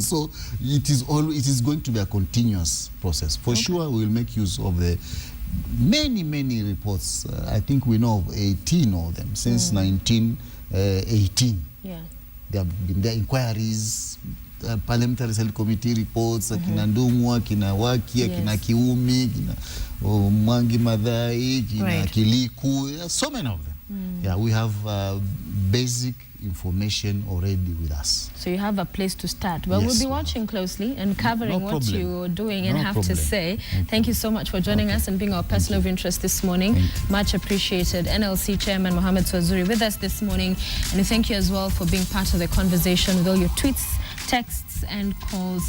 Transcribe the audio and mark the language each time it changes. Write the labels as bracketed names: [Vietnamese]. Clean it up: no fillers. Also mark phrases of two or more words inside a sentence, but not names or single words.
[English] So it is going to be a continuous process. For sure, we will make use of the many reports. I think we know of 18 of them since 1918. Yeah. There have been their inquiries, parliamentary select committee reports, [Swahili] akina Ndung'u, akina Waki, akina Kiumi, akina Mwangi Maathai, akina Kiliku, [English] so many of them. Yeah, we have basic information already with us. So you have a place to start. Well, we'll be watching closely and covering what you're doing and have to say. Thank you so much for joining us and being our person of interest this morning. Much appreciated. NLC Chairman Mohamed Swazuri with us this morning. And thank you as well for being part of the conversation with all your tweets, texts and calls.